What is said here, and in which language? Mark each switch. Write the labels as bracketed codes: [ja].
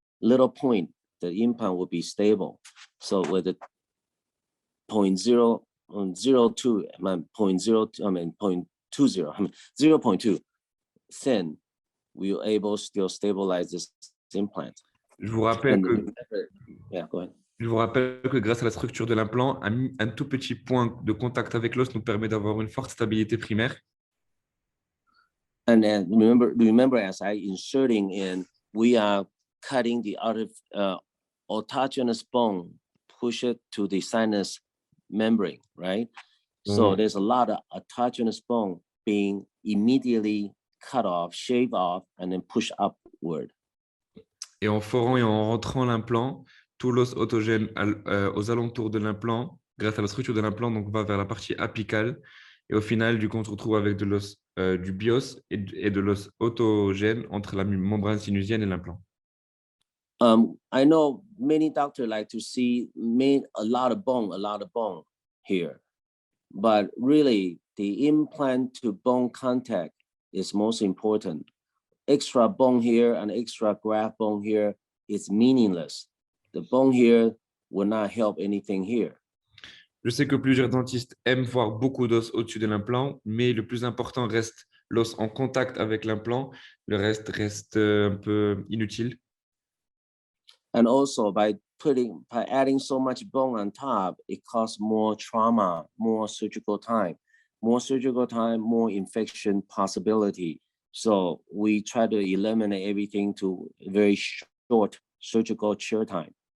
[en] Little point, the implant will be stable. So with the 0.02, 0.20, thin, we are able to still stabilize this implant. [fr] Je vous rappelle [en] yeah, go ahead. [fr] Je vous rappelle que grâce à la structure de l'implant, un tout petit point de contact avec l'os nous permet d'avoir une forte stabilité primaire. [en] And then remember as I inserting in, we are cutting the autogenous bone, push it to the sinus membrane, right? So there's a lot of autogenous bone being immediately cut off, shaved off, and then pushed upward. [fr] Et en forant et en rentrant l'implant, tout l'os autogène aux alentours de l'implant, grâce à la structure de l'implant, donc va vers la partie apicale. Et au final, du coup, on se retrouve avec de l'os du bios et de l'os autogène entre la membrane sinusienne et l'implant. [en] I know many doctors like to see a lot of bone here, but really the implant to bone contact is most important. Extra bone here and extra graft bone here is meaningless. The bone here will not help anything here. [fr] Je sais que plusieurs dentistes aiment voir beaucoup d'os au-dessus de l'implant, mais le plus important reste l'os en contact avec l'implant. Le reste reste un peu inutile. [en] And also by adding so much bone on top, it causes more trauma, more surgical time, more infection possibility. So we try to eliminate everything to very short surgical chair time.